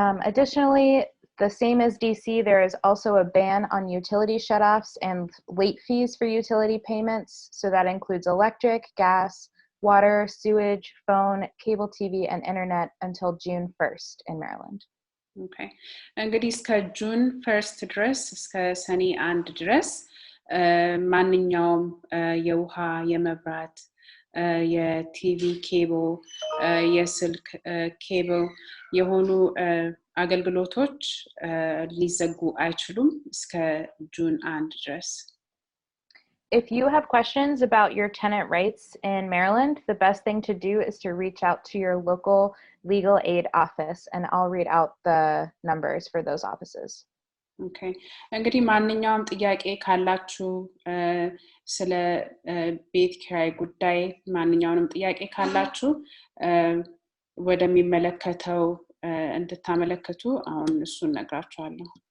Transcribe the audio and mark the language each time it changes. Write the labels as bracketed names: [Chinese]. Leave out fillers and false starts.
[English] Additionally, the same as DC, there is also a ban on utility shutoffs and late fees for utility payments. So that includes electric, gas, water, sewage, phone, cable TV, and internet until June 1st in Maryland. Okay. [Amharic] እንግዲህ እስከ ጁን 1st ድረስ እስከ ሰኔ 1 ድረስ ማንኛውም የውሃ የመብራት የቲቪ ኬብል የስልክ ኬብል የሆኑ አገልግሎቶች ሊዘጉ አይችሉም እስከ ጁን 1 ድረስ [English] If you have questions about your tenant rights in Maryland, the best thing to do is to reach out to your local legal aid office, and I'll read out the numbers for those offices. Okay. [Amharic] እንግዲህ ማንኛውም ጥያቄ ካላችሁ ስለ ቤት ኪራይ ጉዳይ ማንኛውንም ጥያቄ ካላችሁ ወደሚመለከተው እንድታመለከቱ አሁን እሱን ነግራችኋለሁ